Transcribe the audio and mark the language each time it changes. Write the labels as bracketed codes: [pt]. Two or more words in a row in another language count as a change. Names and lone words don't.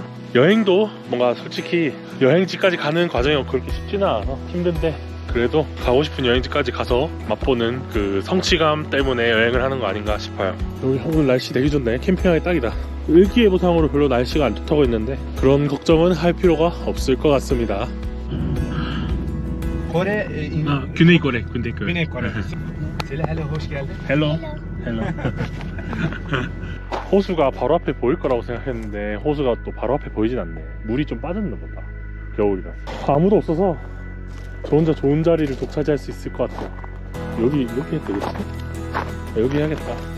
[ko] 여행도 뭔가 솔직히 여행지까지 가는 과정이 그렇게 쉽지는 않아서 힘든데 그래도 가고 싶은 여행지까지 가서 맛보는 그 성취감 때문에 여행을 하는 거 아닌가 싶어요. 여기 오늘 날씨 되게 좋네. 캠핑하기 딱이다. 일기예보상으로 별로 날씨가 안 좋다고 했는데 그런 걱정은 할 필요가 없을 것 같습니다. [tr] Güney Kore. [en] Hello. [ko] 호수가 바로 앞에 보일 거라고 생각했는데 호수가 또 바로 앞에 보이진 않네. 물이 좀 빠졌나 보다. 겨울이라서. 아무도 없어서 저 혼자 좋은 자리를 독차지할 수 있을 것 같아요. 여기 해도 되겠지? 여기 해야겠다.